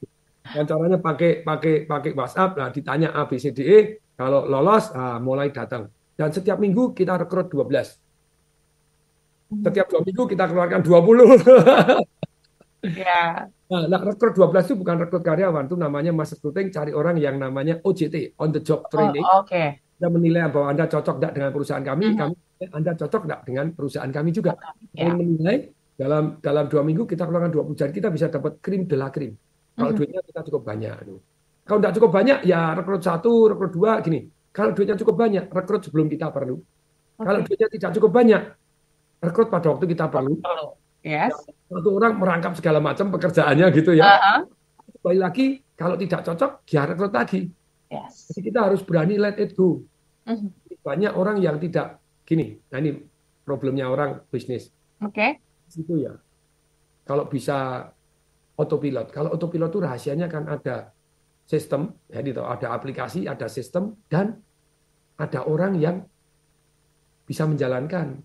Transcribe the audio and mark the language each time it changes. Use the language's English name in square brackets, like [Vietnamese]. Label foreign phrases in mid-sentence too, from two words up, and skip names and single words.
[Indonesian] Wawancaranya pakai WhatsApp, nah ditanya A, B, C, D, E, kalau lolos, mulai datang. Dan setiap minggu kita rekrut 12. Setiap 2 minggu kita keluarkan 20. Ya. Nah, rekrut 12 itu bukan rekrut karyawan, itu namanya [English] mass recruiting, [Indonesian] cari orang yang namanya OJT, [English] on the job training. [Indonesian] Anda menilai bahwa Anda cocok tidak dengan perusahaan kami, Mhm. kami Anda cocok tidak dengan perusahaan kami juga. Ya. Kami menilai dalam 2 minggu kita keluarkan 20 jari, kita bisa dapat [French] krim de la krim. [Indonesian] Kalau duitnya kita cukup banyak. Kalau tidak cukup banyak, ya rekrut 1, rekrut 2, gini. Kalau duitnya cukup banyak, rekrut sebelum kita perlu. Kalau duitnya tidak cukup banyak, rekrut pada waktu kita perlu. Yes. Satu orang merangkap segala macam pekerjaannya gitu ya. Kembali lagi, kalau tidak cocok, ya rekrut lagi. Yes. Jadi kita harus berani [English] let it go. [Indonesian] Banyak orang yang tidak gini. Nah ini problemnya orang bisnis. Oke. Itu ya. Kalau bisa autopilot. Kalau autopilot itu rahasianya kan ada sistem, jadi ada aplikasi, ada sistem, dan ada orang yang bisa menjalankan.